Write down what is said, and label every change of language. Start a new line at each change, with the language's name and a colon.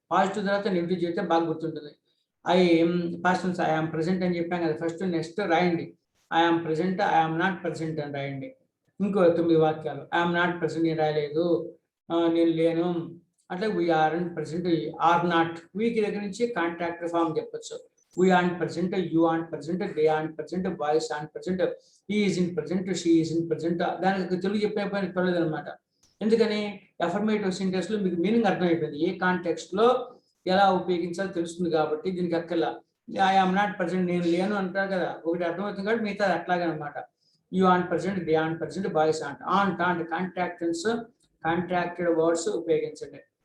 Telugu: Positive తర్వాత negative చెప్తే బాగా గుర్తుంటుంది. Past tense
English: I am present
Telugu: అని చెప్పాం కదా ఫస్ట్. నెక్స్ట్ రాయండి
English: I am present, I am not present
Telugu: అని రాయండి. ఇంకో 9 వాక్యాలు.
English: I am not present
Telugu: నేను రాయలేదు, నేను లేను. అట్లా
English: We are and present, are not.
Telugu: వీకి దగ్గర నుంచి కాంట్రాక్ట్ ఫామ్ చెప్పొచ్చు.
English: We aren't present, you aren't present, they aren't present, boys aren't present, he isn't present, she isn't present.
Telugu: దానికి తెలుగు చెప్పే పని పర్లేదు అనమాట. ఎందుకని అఫర్మేటివ్ సెంటెన్స్ లో మీకు మీనింగ్ అర్థమైపోయింది. ఏ కాంటెక్స్ట్ లో ఎలా ఉపయోగించాలో తెలుస్తుంది కాబట్టి దీనికి అక్కర్లా.
English: I am not present
Telugu: నేను లేను అంటారు కదా, ఒకటి అర్థమవుతుంది కాబట్టి మిగతా అట్లాగే అనమాట.
English: You aren't present, they aren't present, boys aren't contractions contracted words ఉపయోగించండి.